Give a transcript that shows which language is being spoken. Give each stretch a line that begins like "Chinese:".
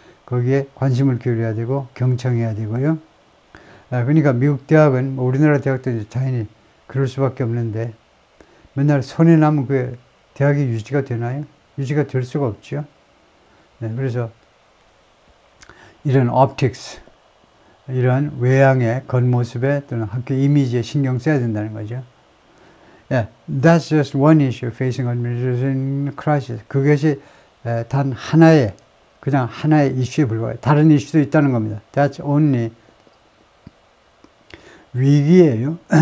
Korean: 거기에 관심을 기울여야 되고 경청해야 되고요. 그러니까 미국 대학은 뭐 우리나라 대학도 이제 당연히 그럴 수밖에 없는데 맨날 손해 나면 그 대학이 유지가 되나요? 유지가 될 수가 없죠. 네, 그래서 이런 optics, 이런 외양의 겉모습에 또는 학교 이미지에 신경 써야 된다는 거죠.
English: Yeah, that's just one issue facing administration crisis.
Korean: 그것이 단 하나의 그냥 하나의 이슈에 불과해요. 다른 이슈도 있다는 겁니다.
English: That's only
Korean: 위기예요.